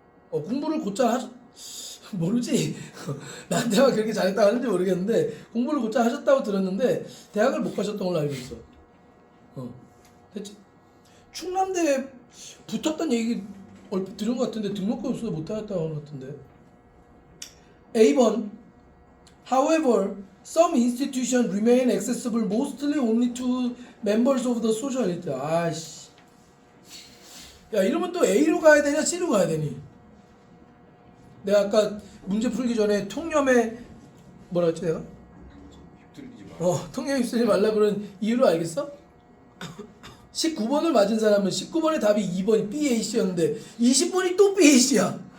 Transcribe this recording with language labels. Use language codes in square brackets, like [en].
[ko] 공부를 곧잘 모르지. 나한테만 그렇게 잘했다고 하는지 모르겠는데 공부를 곧잘 하셨다고 들었는데 대학을 못 가셨던 걸로 알고 있어. 됐지? 충남대에 붙었던 얘기 얼핏 들은 것 같은데 등록금 없어서 못 하겠다고 하는 것 같은데. [en] A번 However, some institutions remain accessible mostly only to members of the social elite. [ko] 아씨. 야 이러면 또 A로 가야 되냐 C로 가야 되니? 내가 아까 문제 풀기 전에 통념에 뭐라 했지 내가? 휩쓸리지 마. 통념에 휩쓸리지 말라 그런 이유를 알겠어? 19번을 맞은 사람은 19번의 답이 2번이 BAC였는데 20번이 또 BAC야.